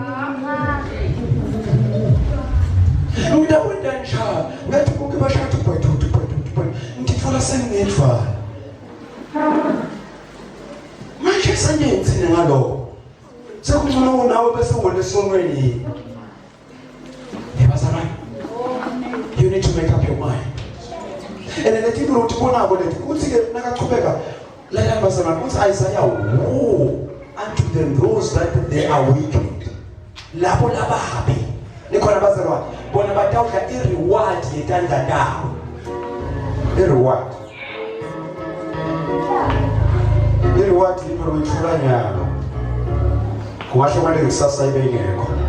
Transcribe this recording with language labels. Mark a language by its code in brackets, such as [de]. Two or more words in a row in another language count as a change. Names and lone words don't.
[ss] umntawo wenda njani ngathi bonke bashaya ubhayithu ngithola sengiyedvana manje sengiyenzile ngaloko sekungcono nawe bese ngolesonweni yebazalwane. [en] You need to make up your mind. And then the people who [ss] tibona abo lethi kuthi ke nakachubeka la yabazalwane kuthi [en] Isaiah woe unto them those that they are wicked. [ss] Labo lababi nikhona bazalwane bona batawudla ireward yetandla tawo. Ireward lipo uyithola nyalo. Kuwasho manje kusasa ibe ingekho.